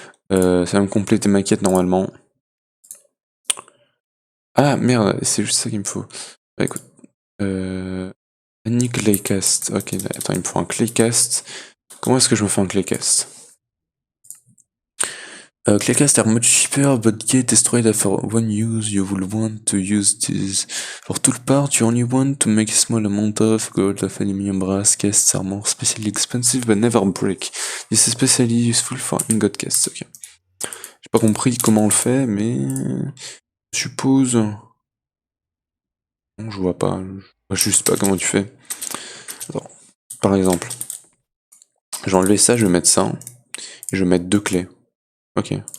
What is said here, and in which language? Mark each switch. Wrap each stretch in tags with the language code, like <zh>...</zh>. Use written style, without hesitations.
<fr>Ça va me compléter ma quête normalement. Ah merde, c'est juste ça qu'il me faut. Bah écoute.</fr> <en>Any claycast.</en> <fr>Ok, attends, il me faut un claycast. Comment est-ce que je me fais un claycast?</fr> <en>Claycast are much cheaper, but get destroyed after one use. You will want to use this. For tool part, you only want to make a small amount of gold, of aluminium, brass. Casts are more specially expensive, but never break. This is especially useful for ingot casts. Ok.</en> <fr>J'ai pas compris comment on le fait, mais... Je suppose... Non, je vois pas. Je sais pas comment tu fais. Attends. Par exemple. Je vais enlever ça, je vais mettre ça. Et je vais mettre 2 clés. Ok.</fr>